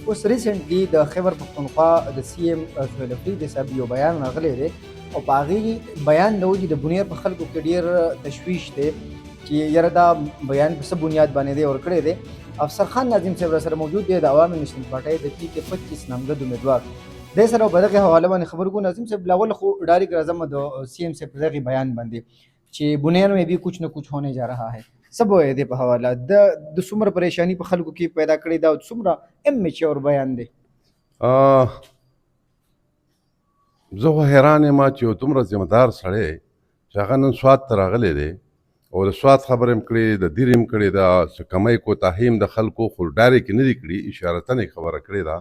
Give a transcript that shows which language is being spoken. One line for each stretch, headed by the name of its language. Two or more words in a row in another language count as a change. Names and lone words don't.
Pashto: اوس ریسنټلی د خیبر پختونخوا د سی ایم سهیل افریدي صاحب یو بیان راغلی دی او په هغې بیان د وجې د بنیر په خلکو کې ډېر تشویش دی چې یاره دا بیان په څه بنیاد باندې دی ورکړی دی. افسر خان ناظم صاحب را سره موجود دی، د عوامي نیشنل پارټۍ د پی کې 25 نامزد امیدوار دی. سره په دغه حواله باندې خبرو کوو. ناظم صاحب لاول خو ډایرکټ راځم د سی ایم صاحب په دغه بیان باندې چې
Urdu: بنیر میں بھی کچھ نہ کچھ ہونے جا رہا ہے.
Pashto: سب وایي دی په حواله د څومره پریشانی په خلکو کې پیدا کړې ده او څومره میچور بیان دی. زه حیران یم چې یو دومره ذمهدار سړی چې هغه نن سوات ته راغلی دی او د سوات خبره هم کړې، د دیر هم کړې ده، څه کمی کوتاهي هم د خلکو خو ډایرکټ نه دي کړي، اشارتن یې خبره کړې ده.